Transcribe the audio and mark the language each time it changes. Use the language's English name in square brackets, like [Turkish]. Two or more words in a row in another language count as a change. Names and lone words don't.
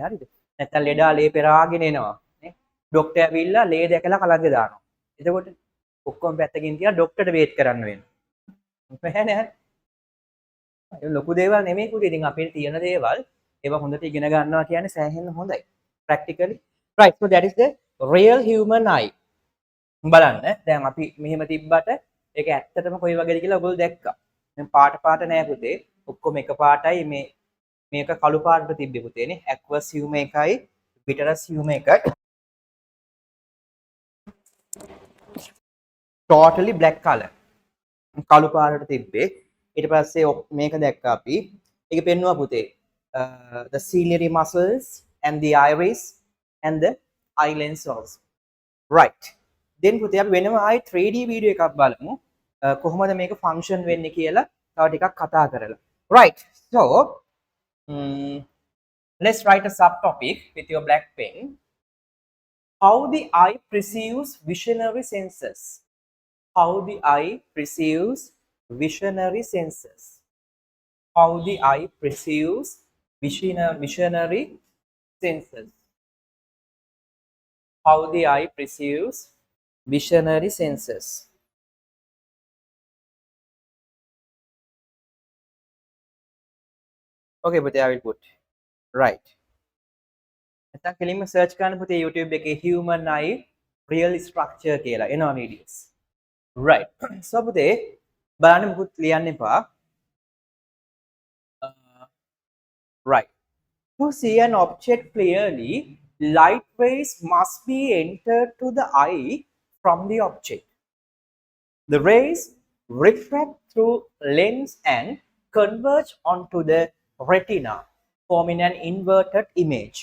[Sinhala] හරිද? නැත්තම් ලෙඩා ලේ පෙරාගෙන එනවා. නේ? ડોක්ටර් ඇවිල්ලා ලේ දැකලා කලන්ත දානවා. එතකොට ඔක්කොම පැත්තකින් තියලා ડોක්ටර්ට වේට් කරන්න වෙනවා. බැහැ නෑ. ඒ ලොකු දේවල් නෙමෙයි පුතේ. ඉතින් අපේ තියෙන දේවල් ඒවා හොඳට ඉගෙන ගන්නවා කියන්නේ සෑහෙන්න හොඳයි. [English] practically right. So that is the real human eye. [Sinhala] බලන්න දැන් අපි මෙහෙම තිබ්බට ඒක ඇත්තටම කොයි වගේද කියලා ඔයගොල්ලෝ දැක්කා. දැන් පාට නෑ පුතේ. ඔක්කොම එක පාටයි මේක කළු පාටට තිබ්බේ පුතේනේ. [English] aqueous humor [Sinhala] එකයි vitreous humor එකයි. [English] totally black color. [Sinhala] කළු පාටට තිබ්බේ. ඊට පස්සේ මේක දැක්කා අපි. ඒක පෙන්වුවා පුතේ. [English] The ciliary muscles and the iris and the eye lens also. Right. Then [Sinhala] පුතේ අපි වෙනම ආයි 3D වීඩියෝ එකක් බලමු. කොහොමද මේක ෆන්ක්ෂන් වෙන්නේ කියලා තව ටිකක් කතා කරලා. [English] Right. So, let's write a subtopic with your black pen. How the eye perceives visionary senses. How the eye perceives visionary senses. How the eye perceives visionary senses. How the eye perceives visionary senses. Okay, but I will put right. [Sinhala] නැත්නම් කෙලින්ම search කරන්න පුතේ YouTube එකේ [English] human eye real structure [Sinhala] කියලා එනවා videos. [English] Right. So [Sinhala] පුතේ බලන්න මුකුත් ලියන්න එපා. [English] Right. To see an object clearly, light rays must be entered to the eye from the object. The rays refract through lens and converge onto the retina, forming an inverted image.